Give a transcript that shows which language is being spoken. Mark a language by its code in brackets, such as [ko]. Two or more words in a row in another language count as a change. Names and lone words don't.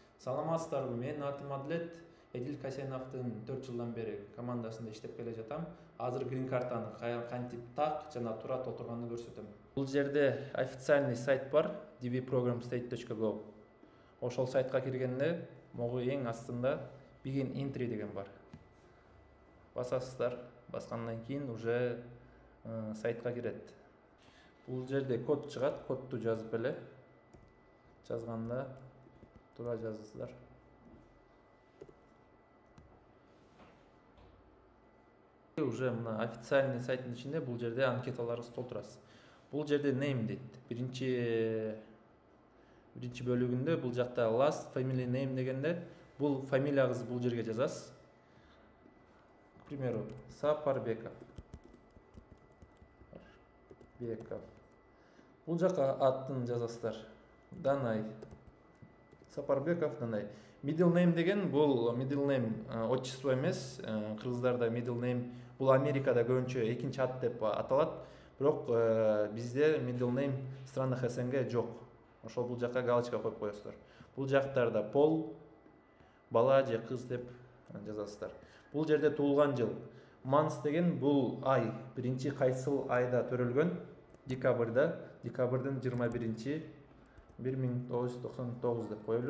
[ky] Саламатсыздарбы, менин атым Адлет. Эдил Касеновдун 4 жылдан бери командасында иштеп келе жатам. Азыр грин картаны кантип так жана туура толтурганды көрсөтөм. Бул жерде [ru] официальный сайт [ky] бар, dvprogramstate.go. Ошол сайтка киргенде могу эң астында [en] begin entry [ky] деген бар. Басасыздар, баскандан кийин уже сайтка кирет. Бул жерде код чыгат, кодду жазып эле. Жазганда туура жазасыздар. Уже мына официальный сайттын ичинде бул жерде анкеталарыңызды толтурасыз. Бул жерде name дейт. Биринчи бөлүгүндө бул жакта [en] last family name [ky] дегенде бул фамилияңызды бул жерге жазасыз. [ru] К примеру, Сапарбеков. [ky] Бул жака атын жазасыздар. Данай. Сапарбеков Данай. [en] Middle name [ky] деген бул [en] middle name [ky] отчество эмес. Кыргыздарда [en] middle name [ky] бул Америкада көбүнчө экинчи ат деп аталат. Бирок бизде [en] middle name [ru] странах СНГ [ky] жок. Ошол бул жака галочка коюп коесуздар. Бул жактарда пол, бала же кыз деп жазасыздар. Бул жерде туулган жыл. Months деген бул ай. Биринчи кайсыл айда төрөлгөн? Декабрда. Декабрдын 21-чи 1999 деп коелу.